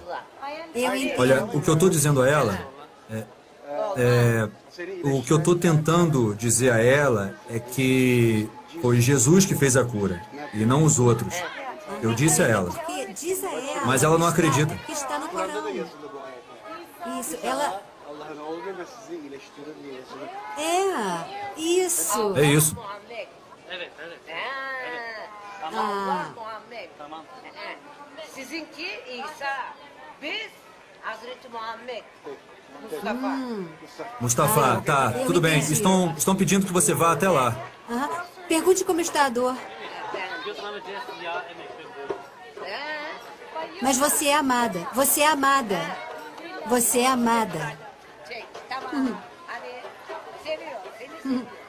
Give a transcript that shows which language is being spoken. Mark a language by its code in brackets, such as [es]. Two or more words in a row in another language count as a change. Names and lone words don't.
[pt] Olha, o que eu estou dizendo a ela o que eu estou tentando dizer a ela é que foi Jesus que fez a cura e não os outros. Eu disse a ela. Diz a ela. Mas ela não acredita. Que está no Corão. ela... Isso. É isso. Ah. [tr] Sizinki İsa, biz Hazreti Muhammed. Mustafa. Mustafa, [pt] tá, eu tudo bem. entendi. Estão pedindo que você vá até lá. Aham. Pergunte como está a dor. Mas você é amada. Você é amada. Você é amada. Hum. Hum.